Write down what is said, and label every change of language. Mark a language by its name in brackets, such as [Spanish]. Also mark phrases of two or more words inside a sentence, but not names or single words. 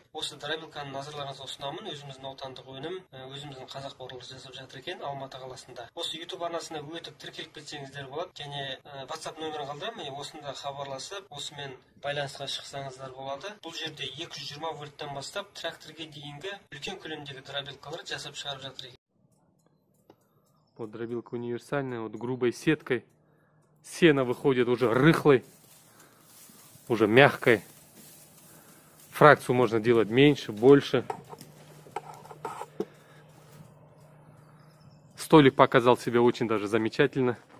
[Kazakh] Осы дробилканы назарларыңызға ұсынамын. Өзіміздің отандық өнім, өзіміздің қазақ бауырлары жасап жатыр екен Алматы қаласында. Осы YouTube арнасына өтіп тіркеліп кетсеңіздер болады. Және WhatsApp нөмірін қалдырамын, осында хабарласып, осымен байланысқа шықсаңыздар болады. Бұл жерде 220 вольттан бастап тракторге дейінгі үлкен көлемдегі дробилкалар жасап шығарып жатыр екен. [Russian] Вот дробилка универсальная, вот грубой сеткой. Сено выходит уже рыхлой, уже мягкой. Фракцию можно делать меньше, больше. Столик показал себя очень даже замечательно.